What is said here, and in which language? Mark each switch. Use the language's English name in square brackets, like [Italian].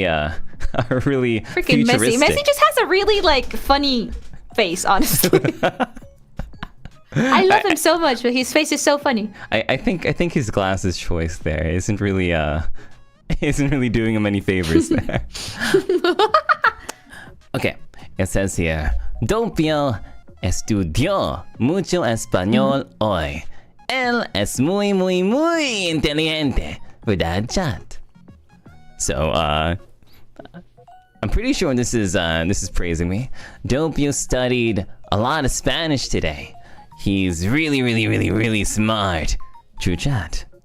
[English] Freaking Messi. futuristic. Messi just has a really, like, funny face, honestly. I love him so much, but his face is so funny. I think his glasses choice there isn't really doing him any favors there. Okay, it says here, [Spanish] Doppio estudió mucho español hoy. Él es muy inteligente, ¿verdad, chat? [English] So, I'm pretty sure this is praising me. Doppio studied a lot of Spanish today. He's really smart. True chat.